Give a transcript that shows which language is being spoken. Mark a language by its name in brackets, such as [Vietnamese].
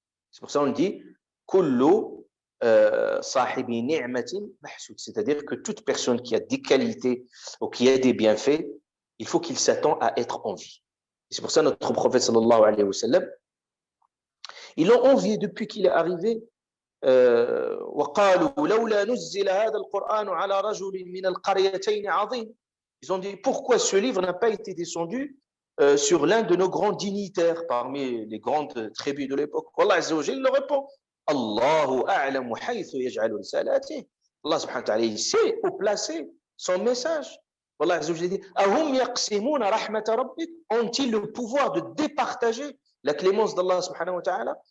[French] C'est pour ça qu'on dit [Arabic] kullu sahibi ni'matin mahsoud, [French] c'est-à-dire que toute personne qui a des qualités ou qui a des bienfaits, il faut qu'il s'attend à être en vie. Et c'est pour ça notre prophète sallallahu alayhi wa sallam, ils l'ont envié depuis qu'il est arrivé. [Arabic] وقالوا لولا نزل هذا القرآن على رجل من القريتين عظيم. [French] Ils ont dit pourquoi ce livre n'a pas été descendu sur l'un de nos grands dignitaires parmi les grandes tribus de l'époque. Allah Azza wa Jalla répond [Arabic] Allahu a'lamu haythu yaj'alu risalatihi. [French] Allah subhanahu wa ta'ala, il sait où placer son message. Allah Azza wa Jalla dit [Arabic] ahum yaqsimuna rahmata rabbik, [French] ont-ils le pouvoir de départager la clémence d'Allah subhanahu wa ta'ala?